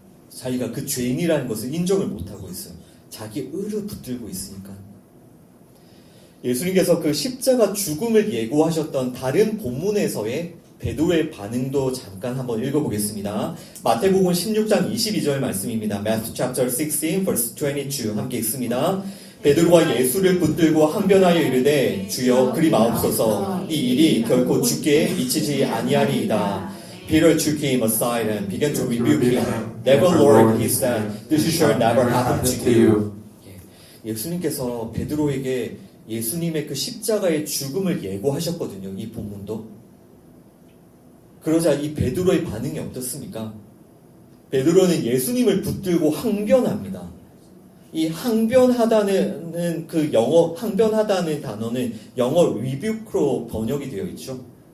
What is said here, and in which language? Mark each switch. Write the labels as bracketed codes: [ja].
[ko] 자기가 그 죄인이라는 것을 인정을 못하고 있어요. 자기 의를 붙들고 있으니까. 예수님께서 그 십자가 죽음을 예고하셨던 다른 본문에서의 베드로의 반응도 잠깐 한번 읽어보겠습니다. 마태복음 16장 22절 말씀입니다. [en] Matthew chapter 16 verse 22 [ko] 함께 읽습니다. 베드로가 예수를 붙들고 항변하여 이르되 주여 그리 마옵소서 이 일이 결코 주께 미치지 아니하리이다. [en] Peter took him aside and began to rebuke him. Never, Lord, he said, this shall never happen to you. [ko] 예수님께서 베드로에게 예수님의 그 십자가의 죽음을 예고하셨거든요. 이 본문도. 그러자 이 베드로의 반응이 어떻습니까? 베드로는 예수님을 붙들고 항변합니다. 이 항변하다는 항변하다는 단어는 영어 rebuke로 번역이 되어 있죠.